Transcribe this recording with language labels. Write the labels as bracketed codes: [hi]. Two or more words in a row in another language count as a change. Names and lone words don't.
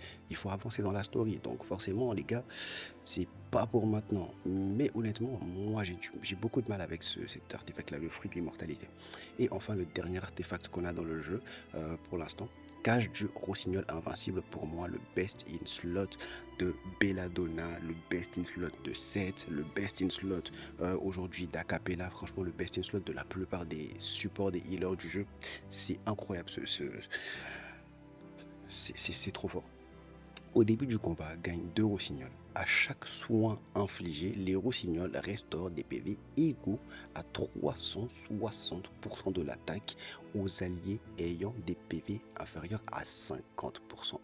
[fr] Il faut avancer dans la story. Donc forcément, les gars, c'est pas pour maintenant. Mais honnêtement, moi, j'ai beaucoup de mal avec cet artefact-là, le fruit de l'immortalité. Et enfin, le dernier artefact qu'on a dans le jeu, pour l'instant, Cage du Rossignol Invincible. Pour moi, le [en] best in slot [fr] de Belladonna, le [en] best in slot [fr] de Seth, le [en] best in slot [fr] aujourd'hui d'Acapella. Franchement, le [en] best in slot [fr] de la plupart des supports des healers du jeu. C'est incroyable, c'est trop fort. Au début du combat, gagne 2 rossignols. À chaque soin infligé, les rossignols restaurent des PV égaux à 360% de l'attaque aux alliés ayant des PV inférieurs à 50%.